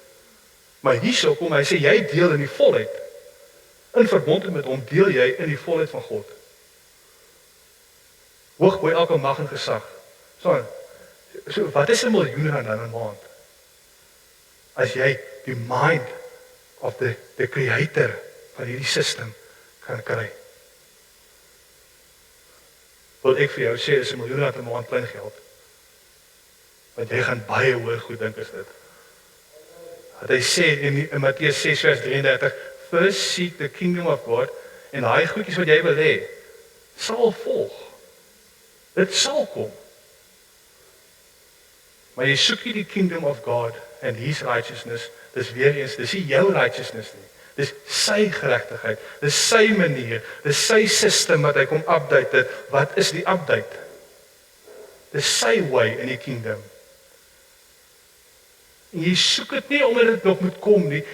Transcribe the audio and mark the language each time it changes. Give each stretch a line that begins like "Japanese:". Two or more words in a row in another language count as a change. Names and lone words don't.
Afrikaans: Maar hierso kom hy sê jy deel in die volheid. In verbond met hom deel jy in die volheid van God. Hoog bo elke mag en gesag. So wat is 'n miljoen rand dan 'n maand? As jy die
English: mind of the creator
Afrikaans: van hierdie system kan kry. Wil ek vir jou sê is 'n miljoen rand 'n maand klein geld. Want jy gaan baie hoër goed dink as dit. Wat hy sê in Matteus 6 vers 33,
English: first seek the kingdom of God,
Afrikaans: en daai goedjies wat jy wil hê, sal volg. Dit sal kom. Maar jy soek nie die
English: kingdom of God and his righteousness,
Afrikaans: dis weer eens, dis nie jou righteousness nie. Dis sy geregtigheid, dis sy manier, dis sy system wat hy kom update het. Wat is die update? Dis sy way in die kingdom. En jy soek dit nie omdat dit nog moet kom nie.